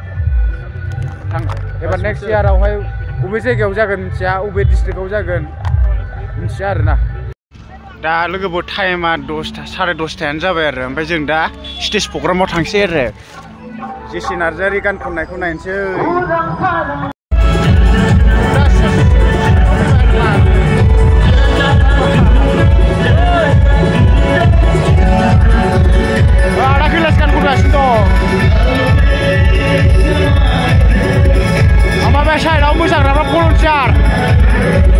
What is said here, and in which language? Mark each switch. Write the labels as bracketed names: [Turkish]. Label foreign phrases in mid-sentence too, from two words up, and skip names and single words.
[Bodo] एबार नेक्स्ट इयारावहाय बबे जायगायाव जागोन मिथिया बबे डिस्ट्रिक्टआव जागोन मिथिया आरोना दा लोगोफोर टाइमा 10:30 जाबाय आरो ओमफ्राय जों दा स्टेज प्रग्रामाव थांसै आरो जेसि नार्जारि गान खननायखौ नायनोसै [Malay] ada kelas kan kuda situ apa biasa dah musang dapat volunteer